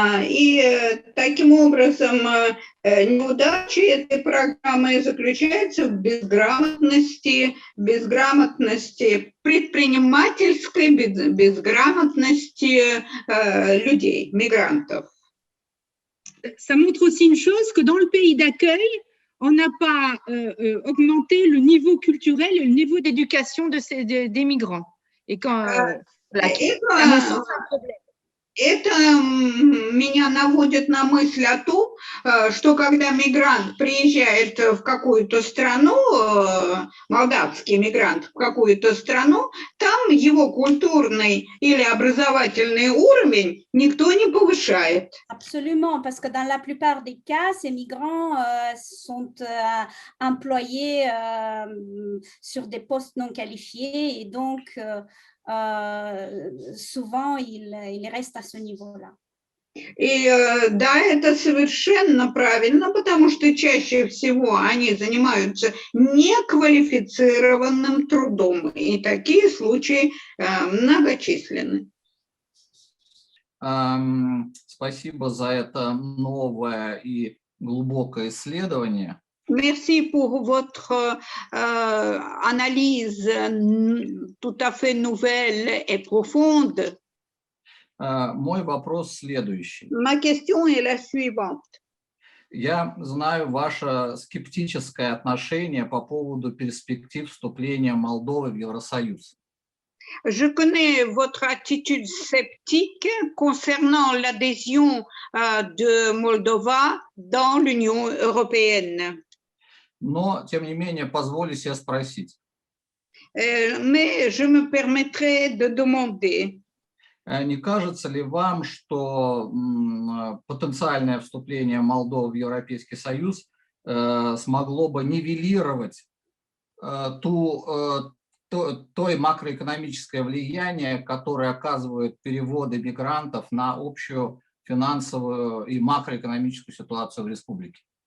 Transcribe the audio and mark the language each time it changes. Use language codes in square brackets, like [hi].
[ru] И таким образом неудача этой программы заключается в безграмотности предпринимательской, безграмотности людей, мигрантов. [fr] ça montre aussi une chose, que dans le pays d'accueil, on n'a pas augmenté le niveau culturel et le niveau d'éducation des migrants. Et quand, à mon sens, c'est un problème. [ru] Это меня наводит на мысль о том, что когда мигрант приезжает в какую-то страну, молдавский мигрант в какую-то страну, там его культурный или образовательный уровень никто не повышает. [fr] Absolument, parce que dans la plupart des cas, ces migrants sont employés sur des postes non qualifiés et donc souvent, il reste à ce niveau-là. [ru] И да, это совершенно правильно, потому что чаще всего они занимаются неквалифицированным трудом, и такие случаи многочисленны. Спасибо за это новое и глубокое исследование. [fr] Merci pour votre analyse tout à fait nouvelle et profonde. [ru] Мой вопрос следующий. [fr] Ma question est la suivante. [ru] Я знаю ваше скептическое отношение по поводу перспектив вступления Молдовы в Евросоюз. [fr] Je connais votre attitude sceptique concernant l'adhésion de Moldova dans l'Union européenne. [ru] Но, тем не менее, позволю себе спросить. [fr] Mais je me permettrai de demander. [ru] Не кажется ли вам, что потенциальное вступление Молдовы в Европейский Союз смогло бы нивелировать той макроэкономическое влияние, которое оказывают переводы мигрантов на общую финансовую и макроэкономическую ситуацию в республике?